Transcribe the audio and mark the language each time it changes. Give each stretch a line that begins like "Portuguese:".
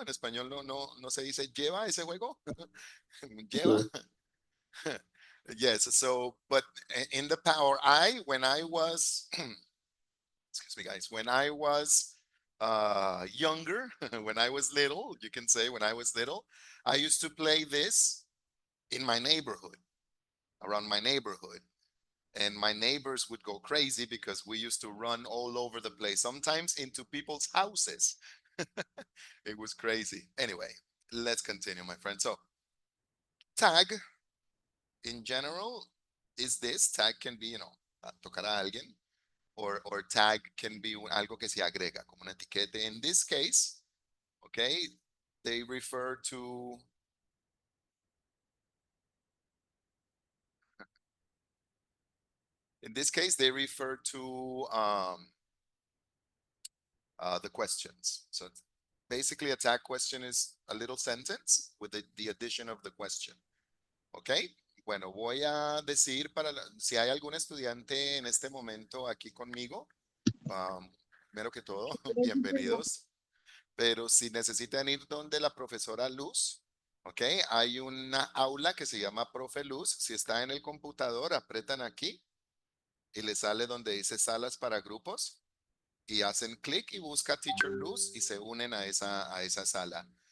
Spanish: En español no se dice lleva ese juego. Lleva. Yes.
English: So, but in the power, when I was, excuse me, guys, when I was younger, when I was little, you can say when I was little, I used to play this in my neighborhood, around my neighborhood. And my neighbors would go crazy because we used to run all over the place, sometimes into people's houses. It was crazy. Anyway, let's continue, my friend. So, tag in general, is this tag can be,
Spanish: tocar a alguien,
English: or tag can be
Spanish: algo que se agrega, como una etiqueta.
English: In this case, okay, they refer to in this case, they refer to the questions. So basically, a tag question is a little sentence with the addition of the question. ¿Ok?
Spanish: Bueno, voy a decir si hay algún estudiante en este momento aquí conmigo, primero que todo, bienvenidos. Pero si necesitan ir donde la profesora Luz, ¿ok? Hay una aula que se llama Profe Luz. Si está en el computador, apretan aquí y le sale donde dice salas para grupos y hacen clic y busca Teacher Luz y se unen a esa sala.